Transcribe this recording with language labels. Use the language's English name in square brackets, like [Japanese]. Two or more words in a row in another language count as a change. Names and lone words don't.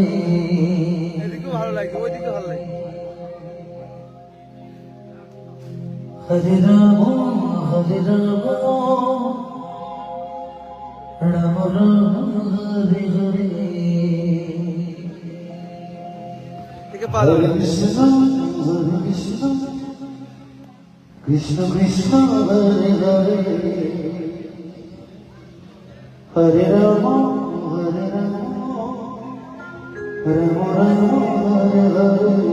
[Bangla] এদিকে ভালো লাগছে, ওইদিকে ভালো লাগছে। [Sanskrit] हरे राम हरे राम राम राम हरे हरे. [Bangla] এদিকে পাওয়া যাবে Hare না। [Sanskrit] कृष्ण कृष्ण कृष्ण हरे हरे हरे राम हरे राम राम राम हरे हरे.